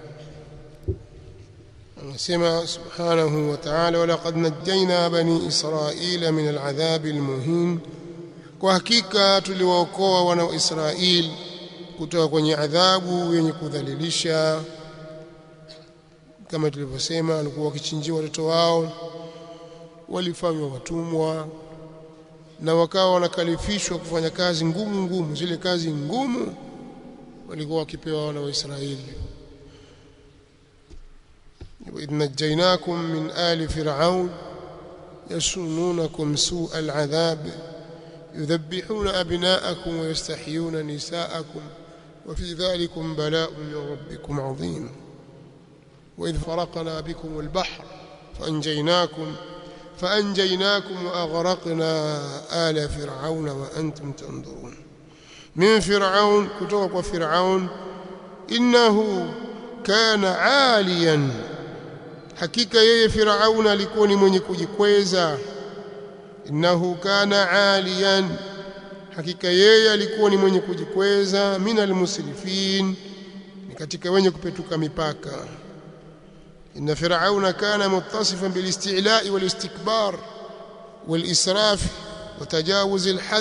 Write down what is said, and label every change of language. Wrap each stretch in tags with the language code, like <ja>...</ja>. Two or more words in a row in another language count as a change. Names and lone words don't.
<sw>anasema</sw> <ar>سبحانه وتعالى ولقد نجينا بني إسرائيل من العذاب المهين,</ar> <sw>kwa hakika tuliwaokoa wana wa Israeli kutoka kwenye adhabu yenye kudhalilisha. Kama tulivyosema, walikuwa wakichinjiwa watoto wao, walifanywa watumwa na wakawa wanakalifishwa kufanya kazi ngumu ngumu. Zile kazi ngumu walikuwa wakipewa wana wa Israeli.</sw> <ar>وإذ نجيناكم من آل فرعون يسومونكم سوء العذاب يذبحون أبناءكم ويستحيون نساءكم وفي ذلكم بلاء من ربكم عظيم. وإذ فرقنا بكم البحر فأنجيناكم وأغرقنا آل فرعون وأنتم تنظرون. من فرعون كتوك فرعون إنه كان عاليا،</ar> <sw>hakika yeye Firaun alikuwa ni mwenye kujikweza.</sw> <ar>إنه كان عاليا,</ar> <sw>hakika yeye alikuwa ni mwenye kujikweza.</sw> <ar>من المسرفين,</ar> <sw>ni katika wenye kupetuka mipaka.</sw> <ar>إن فرعون كان متصفا بالاستعلاء والاستكبار والإسراف وتجاوز الحد.</ar>